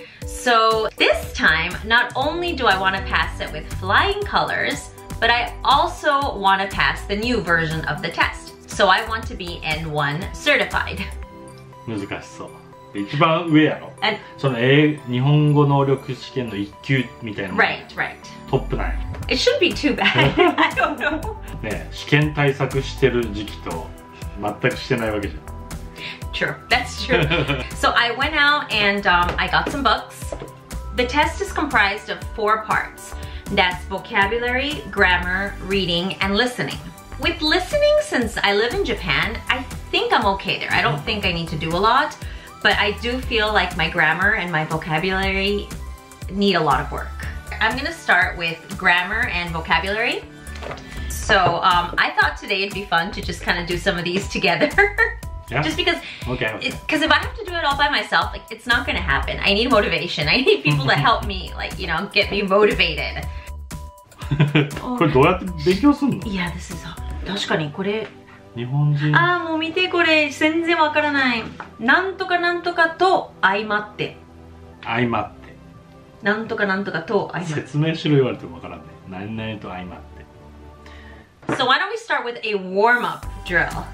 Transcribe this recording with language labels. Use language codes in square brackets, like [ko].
[en] So this time, not only do I want to pass it with flying colors, but I also want to pass the new version of the test. So I want to be N1 certified. [ja] 難しそう。一番上やろ。その日本語能力試験の1級みたいな。 [en] Right. [ja] トップなんや。 [en] It shouldn't be too bad. I don't know. [ja] ね、試験対策してる時期と全くしてないわけじゃん。 [en] True, that's true. So I went out and I got some books. The test is comprised of 4 parts. That's vocabulary, grammar, reading, and listening. With listening, since I live in Japan, I think I'm okay there. I don't think I need to do a lot, but I do feel like my grammar and my vocabulary need a lot of work. I'm gonna start with grammar and vocabulary. So I thought today it'd be fun to just kind of do some of these together. Yeah. Just because, okay. Because if I have to do it all by myself, like, it's not gonna happen. I need motivation. I need people to help me, like, you know, get me motivated. [ja] これどうやって勉強すんの？ [en] Yeah, this is [ja] 確かにこれ日本人。もう見てこれ全然わからない。なんとかなんとかと相まって。相まって。なんとかなんとかと相まって。説明しろ言われてもわからんね。何々と相まって。 [en] So why don't we start with a warm-up drill?